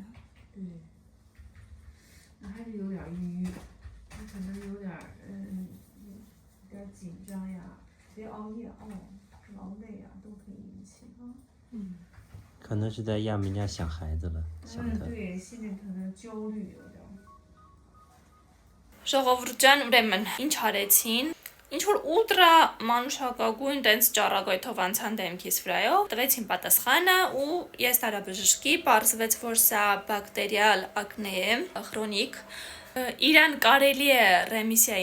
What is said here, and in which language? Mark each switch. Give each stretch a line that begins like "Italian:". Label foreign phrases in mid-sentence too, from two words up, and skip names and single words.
Chinese: 对，那还是有点淤，你可能有点有点紧张呀，别熬夜哦，劳累呀都可以引起。可能是在亚美尼亚想孩子了，想的。对，心里可能焦虑有点。
Armenian: Ժողովուրդ ջան, ուրեմն ինչ արեցին։ Ինչ որ ուլտրա մանուշակագույն տենց ճառագայթով անցան դեմքիս վրայով, տվեցին պատասխանը ու ես տարա բժշկի, պարզվեց, որ սա բակտերիալ ակնե է, քրոնիկ։ Իրան կարելի է ռեմիսիայի